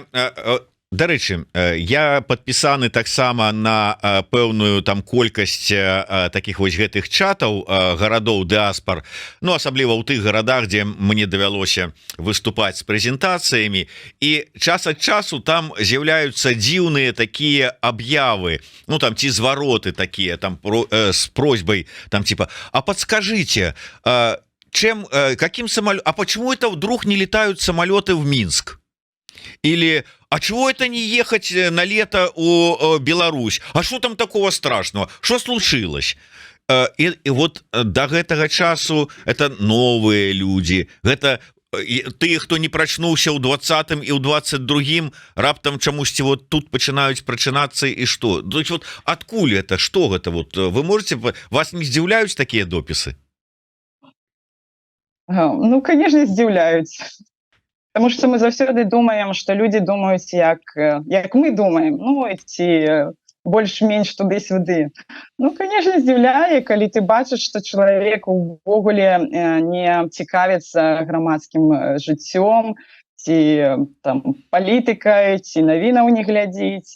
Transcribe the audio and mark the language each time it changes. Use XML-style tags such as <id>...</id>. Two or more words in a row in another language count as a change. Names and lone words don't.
<be>Дарэчы, я падпісаны таксама на пэўную там колькасць такіх вось гэтых чатаў гарадоў дыаспар, ну асабліва ў тых гарадах, дзе мне давялося выступаць з прэзентацыямі, і час ад часу там з'яўляюцца дзіўныя такія аб'явы, ну там ці звароты такія там з просьбай там типа:</be> <ru>а подскажите, а почему это вдруг не летают самолеты в Минск? Или а чего это не ехать на лето у Беларусь? А что там такого страшного? Что случилось? И вот</ru> <be>до гэтага часу</be> <ru>это новые люди. Это тыя, хто не прачнуўся ў 20-м і ў 22-м, раптам чамусьці вот тут пачынаюць прачынацца, і што? То есть вот адкуль это?</ru> <be>Што гэта?</be> <ru>Вот вы можете, вас не</ru> <be>здзіўляюць такія допісы?</be> <ru>Ну, конечно, здзіўляюць. Потому что мы заўсёды думаем, что люди думаюць,</ru> <be>як мы думаем, ну, ці больш-менш туды-сюды.</be> <ru>Ну, конечно,</ru> <be>здзіўляе, калі ты бачыш, што чалавек увогуле не цікавіцца грамадскім жыццём, ці там палітыкай, ці навінаў не глядзіць.</be>